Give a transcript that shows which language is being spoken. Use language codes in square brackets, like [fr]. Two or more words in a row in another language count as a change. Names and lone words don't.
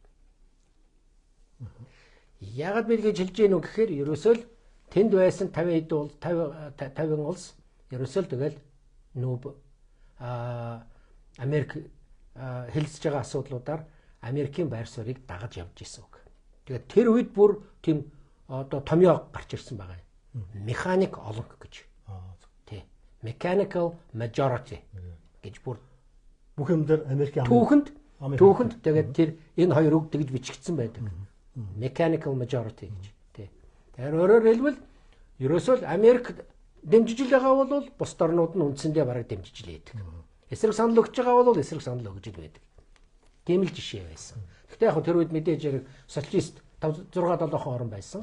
[mn] Яагаад би гэж хэлж гэнэ үү гэхээр ерөөсөө л тэнд байсан 50 улс ерөөсөө л тэгэл нүүб Америк хэлцэж байгаа асуудлуудаар Америкийн байр суурийг дагаж явж исэн үг. Тэгээд тэр үед бүр тийм одоо томьёо гарч ирсэн байгаа юм. Механик олонх гэж. Тий. [en] Mechanical majority [mn] гэж бүр бүх юм дээр Америкийн түүхэнд тэгээд тэр энэ хоёр үг тэгж бичигдсэн байдаг. [en] Mechanical majority [mn] гэж. Тий. Тэгэхээр өөрөөр хэлбэл ерөөсөө Америк дэмжиж байгаа бол бус орнууд нь үндсэндээ бараг дэмжиж лээдэг. Эсрэг санал өгч байгаа бол эсрэг санал өгж л байдаг. Тийм л жишээ байсан. Гэхдээ яг тэр үед мэдээж яг социалист 6 7 орн байсан.